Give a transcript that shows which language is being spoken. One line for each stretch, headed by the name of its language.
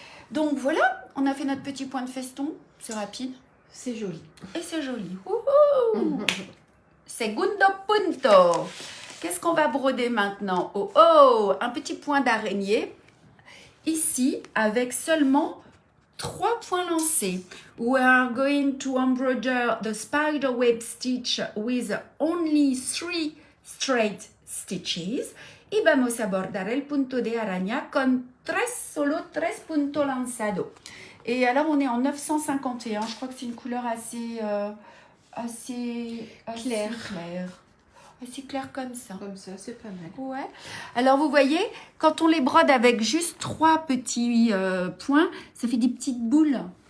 French: Donc voilà, on a fait notre petit point de feston. C'est rapide. C'est joli. Et c'est joli. Wouhou.
Spanish: Segundo punto.
French: Qu'est-ce qu'on va broder maintenant? Oh, oh, un petit point d'araignée. Ici, avec seulement 3 points lancés.
English: We are going to embroider the spider web stitch with only 3 straight stitches.
Spanish: Y vamos a bordar el punto de araña con solo 3 puntos lanzados.
French: Et alors, on est en 951. Je crois que c'est une couleur assez Claire. Assez clair comme ça. Comme ça, c'est pas mal. Ouais. Alors, vous voyez, quand on les brode avec juste 3 petits points, ça fait des petites boules.